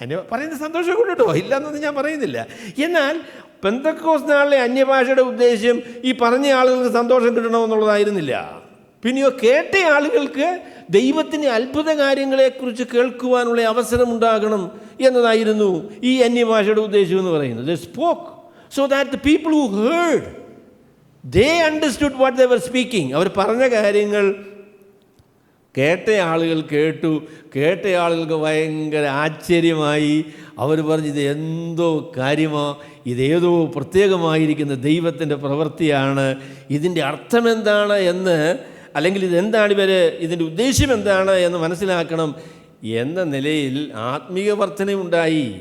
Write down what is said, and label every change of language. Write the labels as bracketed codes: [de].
[ml] പറയുന്ന സന്തോഷം കൊണ്ടിട്ടോ, ഇല്ലയെന്നൊന്നും ഞാൻ പറയുന്നില്ല. എന്നാൽ പെന്തക്കോസ്ത് നാളിലെ അന്യഭാഷയുടെ ഉദ്ദേശ്യം ഈ പറഞ്ഞ ആളുകൾക്ക് സന്തോഷം കിട്ടണമെന്നുള്ളതായിരുന്നില്ല. പിന്നെയോ കേട്ട ആളുകൾക്ക് ദൈവത്തിൻ്റെ അത്ഭുത കാര്യങ്ങളെക്കുറിച്ച് കേൾക്കുവാനുള്ള അവസരമുണ്ടാകണം എന്നതായിരുന്നു ഈ അന്യഭാഷയുടെ ഉദ്ദേശം എന്ന് പറയുന്നത്. [en] They spoke so that the people who heard, they understood what they were speaking. [ml] അവർ പറഞ്ഞ കാര്യങ്ങൾ കേട്ട ആളുകൾ കേട്ടു. കേട്ട ആളുകൾക്ക് ഭയങ്കര ആശ്ചര്യമായി. അവർ പറഞ്ഞു, ഇത് എന്തോ കാര്യമോ, ഇതേതോ പ്രത്യേകമായിരിക്കുന്ന ദൈവത്തിൻ്റെ പ്രവൃത്തിയാണ്, ഇതിൻ്റെ അർത്ഥമെന്താണ് എന്ന്, അല്ലെങ്കിൽ ഇതെന്താണ് ഇതിൻ്റെ ഉദ്ദേശ്യം എന്താണ് എന്ന് മനസ്സിലാക്കണം എന്ന നിലയിൽ ആത്മീയ വർധനയുണ്ടായി.